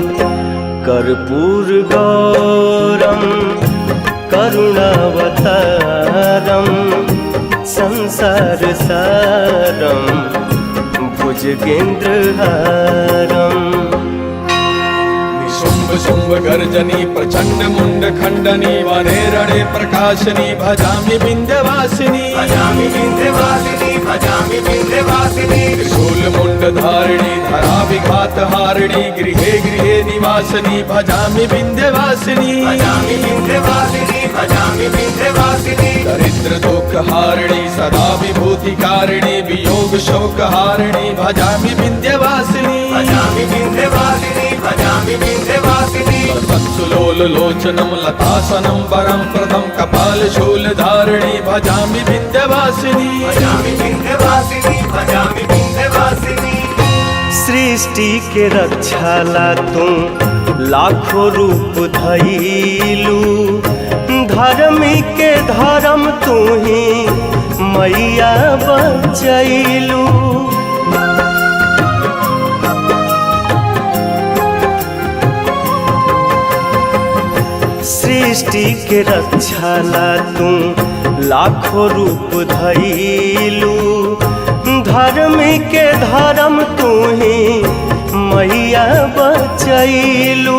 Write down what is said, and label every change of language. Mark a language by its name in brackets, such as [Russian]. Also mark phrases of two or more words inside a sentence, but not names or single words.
[Sanskrit] कर्पूरगौरं करुणावतारं संसारसारं भुजगेन्द्रहारम्। शुंभ शुंभ गर्जनी प्रचंड मुंड खंडनी वने रणे प्रकाशनी भजामि विंध्यवासिनी भजामि विंध्यवासिनी भजामि विंध्यवासिनी। त्रिशूल मुंड धारिणी धरा विघात हारिणी गृहे गृहे निवासिनी भजामि विंध्यवासिनी भजामि विंध्यवासिनी भजामि विंध्यवासिनी। दरिद्र दुख हारिणी सदा विभूति कारिणी वियोग शोक हारिणी भजामि विंध्यवासिनी भजामि विंध्यवासिनी भजामि विंध्यवासिनी। सत्सुलोल लोचनम लतासनम वरम प्रदम कपाल शूल धारिणी भजामि विंध्यवासिनी भजामि विंध्यवासिनी भजामि विंध्यवासिनी। [Bhojpuri] सृष्टि के रक्षाला तुम लाखों रूप धइलू, धर्मी के धर्म तू ही मैया बचैलू। सृष्टि के रक्षाला तू लाखों रूप धइलू, धर्मी के धर्म तू ही मैया बचैलू।